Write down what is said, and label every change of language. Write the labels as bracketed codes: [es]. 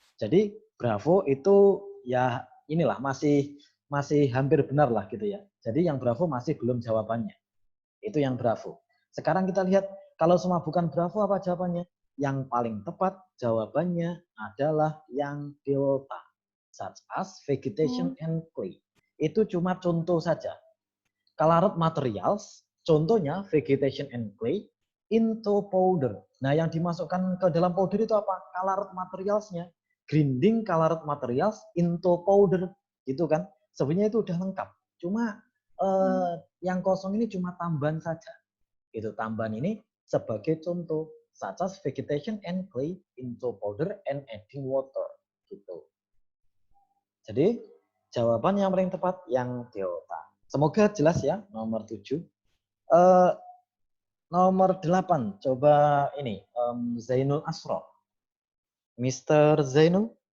[id] Jadi Bravo itu ya inilah masih hampir benar lah gitu ya. Jadi yang Bravo masih belum jawabannya. Itu yang Bravo. Sekarang kita lihat kalau semua bukan Bravo apa jawabannya? Yang paling tepat jawabannya adalah yang delta, [en] such as vegetation and clay. [id] Itu cuma contoh saja. [en] Colored materials, [id] contohnya [en] vegetation and clay, into powder. [id] Nah, yang dimasukkan ke dalam powder itu apa? Colored materialsnya. [en] Grinding colored materials into powder. [id] Gitu kan? Sebenarnya itu udah lengkap. Cuma yang kosong ini cuma tambahan saja. Itu tambahan ini sebagai contoh. [en] Such as vegetation and clay into powder and adding water. [id] Gitu. Jadi, jawaban yang paling tepat yang delta. Semoga jelas ya, nomor 7. Nomor 8, coba ini, Zainul Asro. Mr. Zainul.